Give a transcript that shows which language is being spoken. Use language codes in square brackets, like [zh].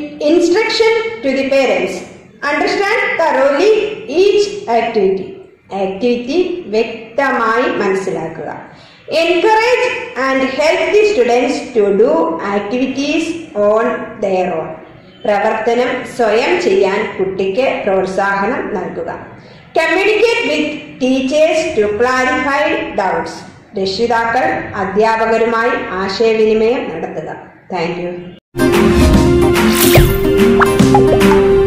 [en] Instruction to the parents. Understand thoroughly each activity. [ml] Activity വ്യക്തമായി മനസ്സിലാക്കുക. [en] Encourage and help the students to do activities on their own. [ml] പ്രവർത്തനം സ്വയം ചെയ്യാൻ കുട്ടിക്ക് പ്രോത്സാഹനം നൽകുക. [en] Communicate with teachers to clarify doubts. [ml] രക്ഷിതാക്കൾ അധ്യാപകരുമായി ആശയവിനിമയം നടത്തുക. Thank you.